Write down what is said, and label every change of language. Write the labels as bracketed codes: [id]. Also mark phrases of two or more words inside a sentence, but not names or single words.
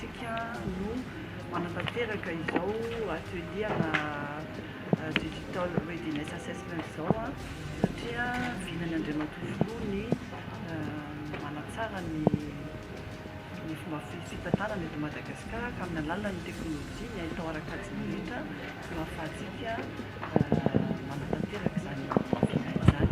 [mg] no manatanteraka izao atelier-na [en] digital readiness assessment [mg] zao a satria vinany Andriamatovo ny manatsara ny fomba fitantanana eto Madagasikara ka amin'ny alalan'ny teknôlôjia ny ahitao arak'adiny rehetra no ahafahantsika manatanteraka izany vinany izany.